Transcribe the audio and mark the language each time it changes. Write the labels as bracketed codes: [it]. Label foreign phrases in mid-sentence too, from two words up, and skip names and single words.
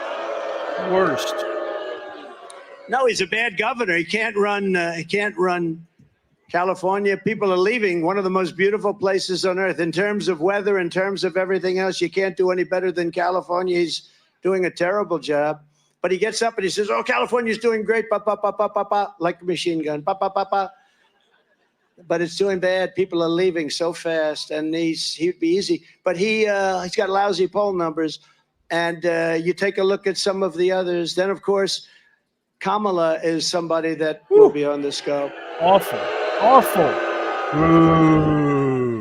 [en] No, he's a bad governor. He can't run California. People are leaving one of the most beautiful places on earth in terms of weather, in terms of everything else. You can't do any better than California. He's doing a terrible job. But he gets up and he says, oh, California's doing great, pa, pa, pa, pa, pa, pa, like a machine gun, pa, pa, pa, pa. But it's doing bad. People are leaving so fast, and he'd be easy. But he's got lousy poll numbers. And you take a look at some of the others. Then, of course, Kamala is somebody that will be on the scope. Awful. Ooh.